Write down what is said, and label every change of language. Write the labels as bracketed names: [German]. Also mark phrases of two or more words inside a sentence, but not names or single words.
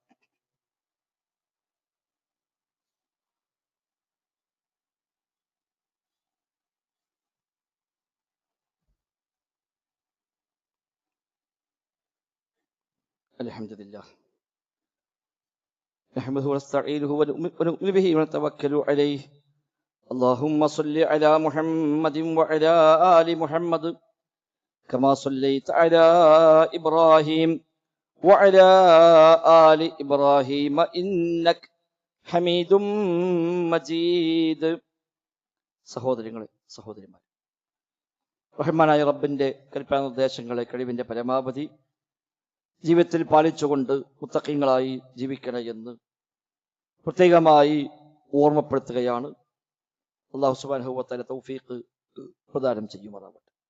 [Arabic] الحمد لله نحمده ونستعينه ونؤمن به ونتوكل عليه. اللهم صل على محمد وعلى آل محمد كما صليت على إبراهيم وعلى آل إبراهيم إنك حميد مجيد. [Malayalam] സഹോദരങ്ങളെ സഹോദരിമാരെ, റഹ്മാനായ റബ്ബിന്റെ കൽപ്പന നിർദ്ദേശങ്ങളെ കഴിവിന്റെ പരമാവധി ജീവിതത്തിൽ പാലിച്ചുകൊണ്ട് മുത്തഖീങ്ങളായി ജീവിക്കണം എന്ന് പ്രത്യേകമായി ഓർമ്മപ്പെടുത്തുകയാണ്. [Arabic] الله سبحانه و تعالى [Malayalam] തൗഫീഖ് പ്രദാനം ചെയ്യുമാറാവട്ടെ.